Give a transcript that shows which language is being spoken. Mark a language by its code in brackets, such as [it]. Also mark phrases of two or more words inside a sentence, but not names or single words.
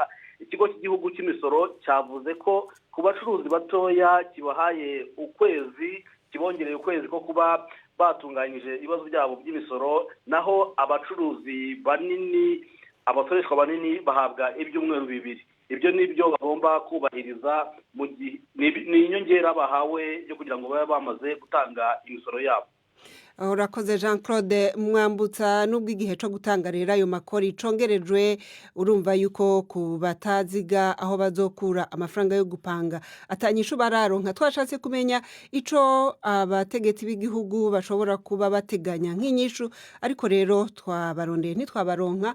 [rw] Ikigo cy'igihugu cy'imisoro cyavuze ko ku bacuruzi batoya kibahaye ukwezi, kibongereye ukwezi ko kuba batunganyije ibibazo byabo by'imisoro, naho abacuruzi banini, abasoreshwa banini bahabwa ibyumweru 2. Ibyo nibyo bagomba kubahiriza mu gihe ni inyongera bahawe yo kugira ngo babe bamaze gutanga imisoro yabo. [rn] Urakoze Jean Claude Mwambutsa. Nubwo igihe cyo gutanga rero ayo makori congerejwe, urumva yuko ku bataziga aho bazokura amafaranga yo gupanga atanyishu bararonka. Twashatse kumenya ico abategetsi b'igihugu bashobora kuba bateganya nk'inyishu, ariko rero twabarondeye ntitwabaronka.